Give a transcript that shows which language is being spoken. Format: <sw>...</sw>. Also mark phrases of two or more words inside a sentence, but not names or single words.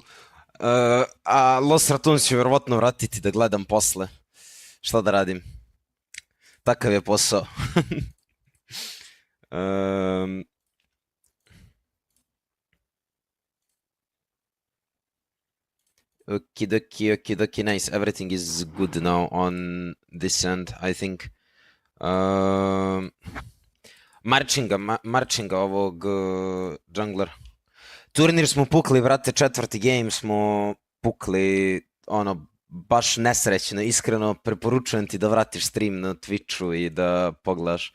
<sr>A Los Ratun će vjerovatno vratiti da gledam posle. Šta da radim? Takav je posao.</sr> <en>um, Okidoki, nice. Everything is good now on this end, I think.</en> <sr>Marchinga ovog junglera. Turnir smo pukli, vrate, četvrti game smo pukli, ono, baš nesrećno, iskreno preporučujem ti da vratiš stream na Twitchu i da pogledaš.</sr>